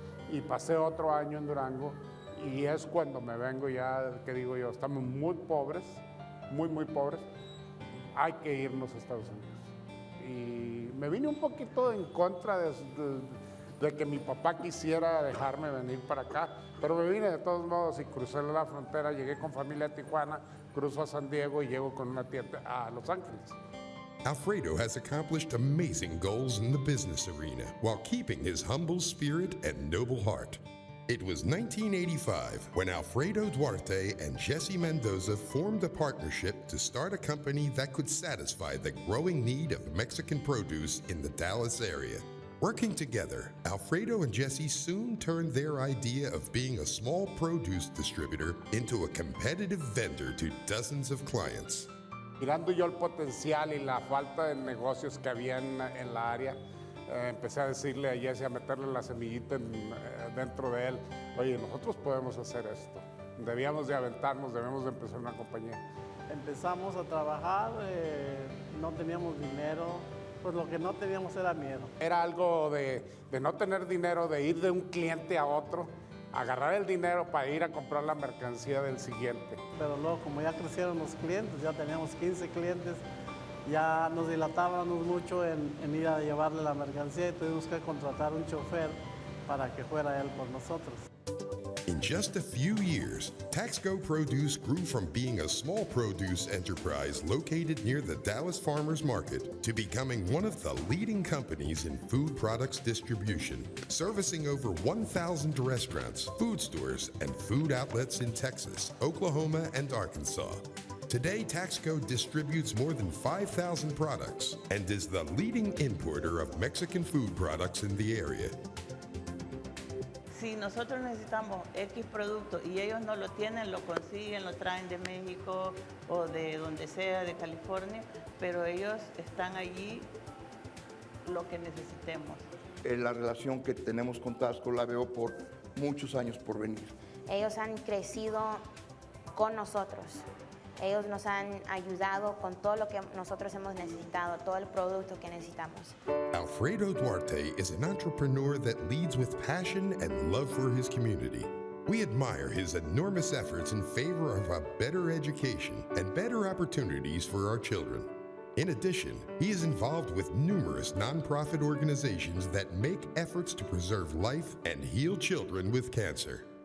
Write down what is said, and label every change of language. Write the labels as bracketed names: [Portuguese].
[Spanish] Y pasé otro año en Durango y es cuando me vengo ya, que digo yo, estamos muy pobres, muy pobres, hay que irnos a Estados Unidos. Y me vine un poquito en contra de que mi papá quisiera dejarme venir para acá, pero me vine de todos modos y crucé la frontera, llegué con familia a Tijuana, cruzo a San Diego y llego con una tienda a Los Ángeles. [English] Alfredo has accomplished amazing goals in the business arena while keeping his humble spirit and noble heart. It was 1985 when Alfredo Duarte and Jesse Mendoza formed a partnership to start a company that could satisfy the growing need of Mexican produce in the Dallas area. Working together, Alfredo and Jesse soon turned their idea of being a small produce distributor into a competitive vendor to dozens of clients. [Spanish] Mirando yo el potencial y la falta de negocios que había en la área, empecé a decirle a Jesse, a meterle la semillita dentro de él, oye, nosotros podemos hacer esto, debíamos de aventarnos, debemos de empezar una compañía. Empezamos a trabajar, no teníamos dinero, pues lo que no teníamos era miedo. Era algo de no tener dinero, de ir de un cliente a otro, agarrar el dinero para ir a comprar la mercancía del siguiente. Pero luego, como ya crecieron los clientes, ya teníamos 15 clientes, ya nos dilatábamos mucho en ir a llevarle la mercancía y tuvimos que contratar un chofer para que fuera él por nosotros. [English] In just a few years, Taxco Produce grew from being a small produce enterprise located near the Dallas Farmers Market to becoming one of the leading companies in food products distribution, servicing over 1,000 restaurants, food stores, and food outlets in Texas, Oklahoma, and Arkansas. Today, Taxco distributes more than 5,000 products and is the leading importer of Mexican food products in the area. [Spanish] Si nosotros necesitamos X producto y ellos no lo tienen, lo consiguen, lo traen de México o de donde sea, de California, pero ellos están allí lo que necesitemos. La relación que tenemos con Taxco la veo por muchos años por venir. Ellos han crecido con nosotros. Ellos nos han ayudado con todo lo que nosotros hemos necesitado, todo el producto que necesitamos. [English] Alfredo Duarte is an entrepreneur that leads with passion and love for his community. We admire his enormous efforts in favor of a better education and better opportunities for our children. In addition, he is involved with numerous nonprofit organizations that make efforts to preserve life and heal children with cancer.